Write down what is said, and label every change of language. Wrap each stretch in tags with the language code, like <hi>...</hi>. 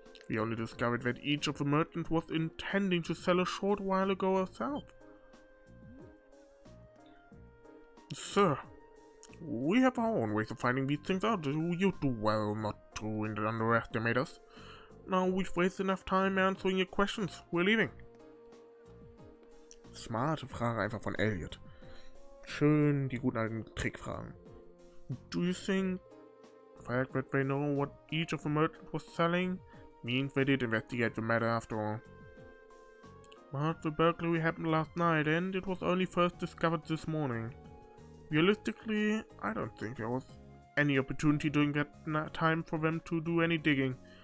<en>We only discovered that each of the merchants was intending to sell a short while ago herself. Sir, we have our own ways of finding these things out. You do well not to underestimate us. Now we've wasted enough time answering your questions. We're leaving.</en> <de>Smarte Frage einfach von Elliot. Schön die guten alten Trickfragen.</de> <en>Do you think the fact that they know what each of the merchants was selling means they did investigate the matter after all? But the burglary happened last night and it was only first discovered this morning. Realistically, I don't think there was any opportunity during that time for them to do any digging.</en>